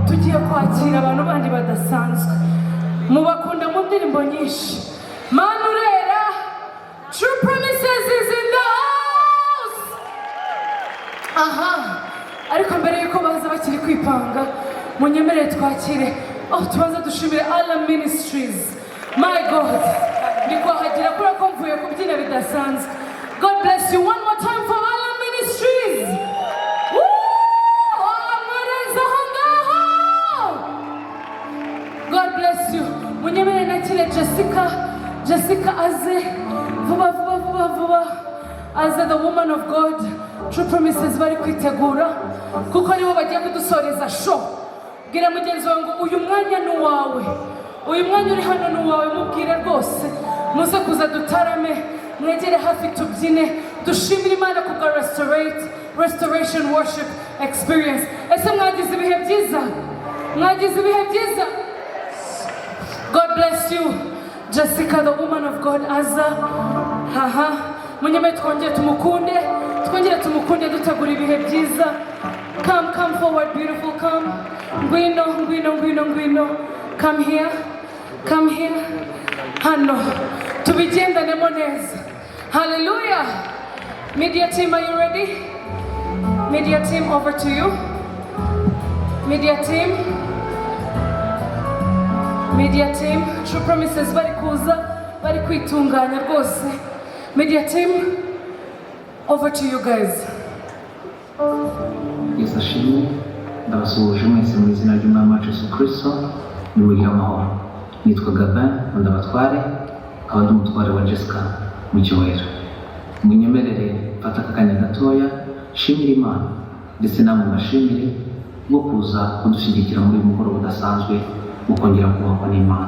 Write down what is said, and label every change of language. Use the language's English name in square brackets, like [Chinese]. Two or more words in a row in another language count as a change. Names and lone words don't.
[Kinyarwanda] tugiye kwakira abantu bandi badasanzwe mubakunda mu ndirimbo nyinshi Manurera True Promises [English] is in the house. [Kinyarwanda] Aha ariko mbere yuko baza bakiri kwipanga munyemerere twakire tubanza dushimire Allah Ministries. [English] My God [Kinyarwanda] ndikwahagira kuri ko mvuye kubyina bidasanzwe. [English] God bless you one more time for Allah Ministries. God bless you. [Kinyarwanda] Munyemerere nakire Jesca aze vuba [English] as the woman of God. [Kinyarwanda] True Promises bari kwitegura kuko nibo bagiye kudusoreza show. Gira mugenzi wangu uyu mwanya ni wawe. Uyu mwanya uri hano ni wawe mubwire rwose. Muze kuza dutarame mwegere hafi tubyine dushimire Imana ku [English] restoration worship experience. [Kinyarwanda] Ese mwagize ibihe byiza? Mwagize ibihe byiza? [English] God bless you. Jesca, the woman of God, [Kinyarwanda] aza. Munyeme twongere tumukunde dutegura ibihe byiza. [English] Come forward, beautiful, come. Ngwino. Come here. [Kinyarwanda] Hano. Tubigendanemo neza. Hallelujah. [English] Media team, are you ready? Media team, over to you. Media team, True Promises [Kinyarwanda] bari kuza, bari kwitunganya rwose. [English] Media team, over to you guys. [Kinyarwanda] Yesu ashimwe, ndabasuhuje mwese mu izina ry'Umwami wacu Yesu Kristo, nimugire amahoro. Nitwa Gabin, ndabatware, nkaba ndi umutware wa Jesca mu cyubahiro. Munyemerere mfata akanya gatoya, shimira Imana, ndetse namwe bashimire bwo kuza kudushyigikira muri uyu mugoroba udasanzwe wo kongera kubakwa n'Imana.